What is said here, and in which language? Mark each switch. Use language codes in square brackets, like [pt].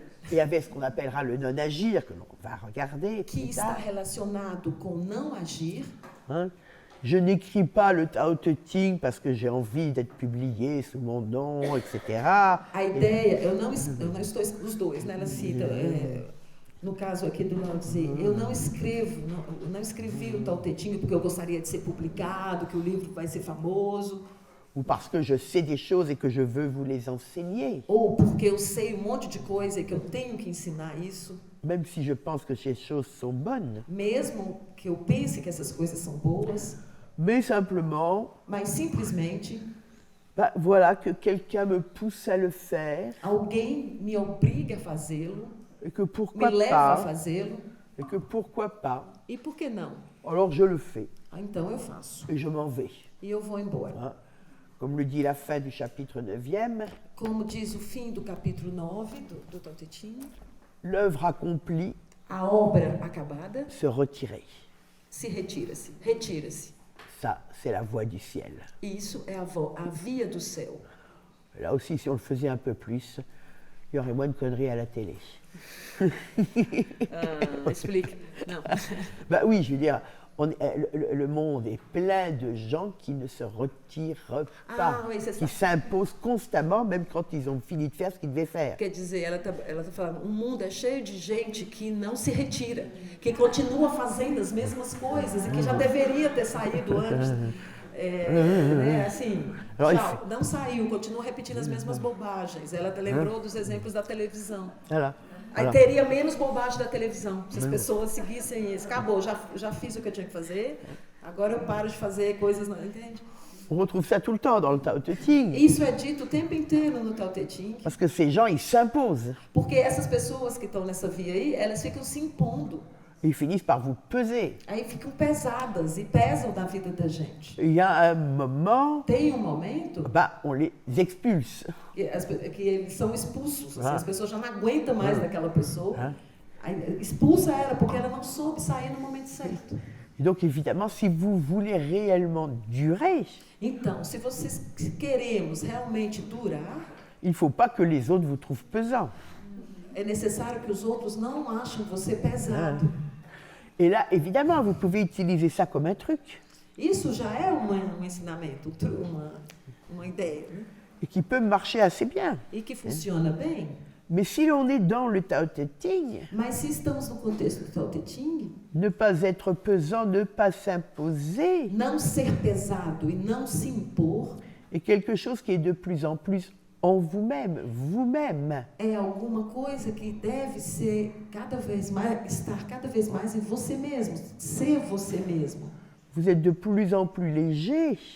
[fr] Et avec ce qu'on appellera le non-agir, que l'on va regarder. [pt] Que está relacionado com não agir. [fr] Je n'écris pas le Tao Te Ching parce que j'ai envie d'être publié sous mon nom, etc. [pt] A ideia, eu não estou, os dois, né? Ela cita, no caso aqui do Lao Tzu, eu não escrevi o Tao Te Ching porque eu gostaria de ser publicado, que o livro vai ser famoso. [fr] ou parce que je sais des choses et que je veux vous les enseigner, [pt] ou porque eu sei monte de coisa e que eu tenho que ensinar isso, [fr] même si je pense que ces choses sont bonnes, [pt] mesmo que eu pense que essas coisas são boas, [fr] mais simplement, [pt] mas simplesmente [fr] voilà que quelqu'un me pousse à le faire, [pt] alguém me obriga a fazê-lo, [fr] et que [pt] me [fr] pourquoi [pt] leva a [fr] pas, [pt] fazê-lo, [fr] et que pourquoi pas, [pt] e por que não? [fr] alors je le fais, [pt] Então eu faço, [fr] et je m'en vais. [pt] e eu vou embora. Hein. [fr] Comme le dit la fin du chapitre 9e, [pt] Como diz o fim do capítulo 9 do Tao Te Ching, [fr] l'œuvre accomplie, [pt] a obra acabada [fr] se retirer. [pt] se retira-se. [fr] Ça, c'est la voie du ciel. [pt] Isso é a via do céu. [fr] Là aussi, si on le faisait un peu plus, il y aurait moins de conneries à la télé. [pt] Explica. Não. [fr] Bah oui, je veux dire, le monde est plein de gens qui ne se retirent pas, oui, c'est ça. qui s'imposent constamment, même quand ils ont fini de faire ce qu'ils devaient faire. [pt] Quer dizer, ela tá falando, o mundo é cheio de gente que não se retira, que continua fazendo as mesmas coisas e que já deveria ter saído antes. Né, assim, tchau, não saiu, continua repetindo as mesmas bobagens. Ela lembrou dos exemplos da televisão. [fr] Voilà. [pt] Aí teria menos bobagem da televisão, se as pessoas seguissem isso. Acabou, já fiz o que eu tinha que fazer, agora eu paro de fazer coisas, entende? [fr] On retrouve ça tout le temps dans le Tao Te Ching. [pt] Isso é dito o tempo inteiro no Tao Te Ching. [fr] Parce que ces gens, ils s'imposent. [pt] Porque essas pessoas que estão nessa via aí, elas ficam se impondo. [fr] Ils finissent par vous peser. [pt] Aí ficam pesadas e pesam na vida da gente. [fr] Il y a un moment, [pt] Tem momento [fr] on les expulse. [pt] que eles são expulsos. Assim, as pessoas já não aguentam mais daquela pessoa. Aí, expulsa ela porque ela não soube sair no momento certo. [fr] Et donc évidemment, si vous voulez réellement durer, [pt] Então, se queremos realmente durar, [fr] il ne faut pas que les autres vous trouvent pesant. [pt] é necessário que os outros não achem você pesado. [fr] Et là, évidemment, vous pouvez utiliser ça comme un truc. [pt] Isso já é um ensinamento, uma ideia, né? [fr] Et qui peut marcher assez bien. [pt] E que funciona bem. [fr] Mais si l'on est dans le Tao Te Ching, [pt] Mas se estamos no contexto do Tao Te Ching, [fr] ne pas être pesant, ne pas s'imposer, [pt] não ser pesado e não se impor [fr] est quelque chose qui est de plus en plus en vous-même, vous-même. [pt] é alguma coisa que deve ser estar cada vez mais em você mesmo, ser você mesmo. [fr] Vous êtes de plus en plus léger.